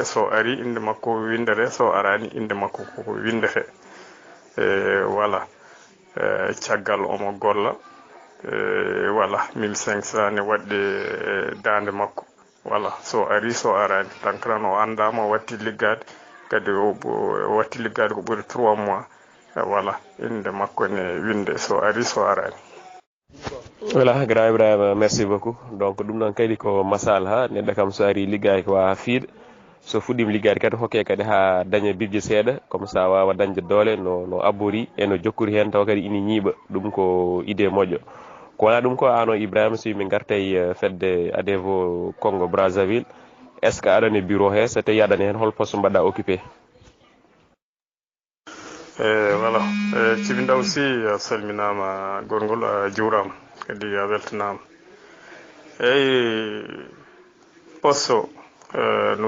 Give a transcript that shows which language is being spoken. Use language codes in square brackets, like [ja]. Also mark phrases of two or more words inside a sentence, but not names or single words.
[ff] so ari inde makko windere so arani inde makko koko windete voilà caggal omo golla voilà 1500 ne wadde dande makko voilà so ari so arani tankran o andama o watti liggade kadi o watti liggade ko ɓuri 3 mois voilà inde makko ne winde so ari so arani. voilà grand Ibrahima [fr] merci beaucoup donc [ff] ɗum noon kadi ko masalaha neɗɗo kam so ari liggaki ko ha fiiɗa so fuɗɗima liggade kadi hokke kadi ha daña bibje seeɗa [fr] comme ça [ff] wawa dañde doole no abbori e no jokkori hen taw kadi ina ñiiɓa ɗum ko idée moƴƴo ko wona ɗum ko an o Ibrahima so yimɓe gartay fedde ADEVO Congo Brazzaville [fr] est ce que [ff] aɗane bureau he so tawi aɗane hen hol poste mbaɗɗa occupé? voilà Djiby Ndaw si a salminama gorgol a juurama kadi a weltanama eyyi poste o no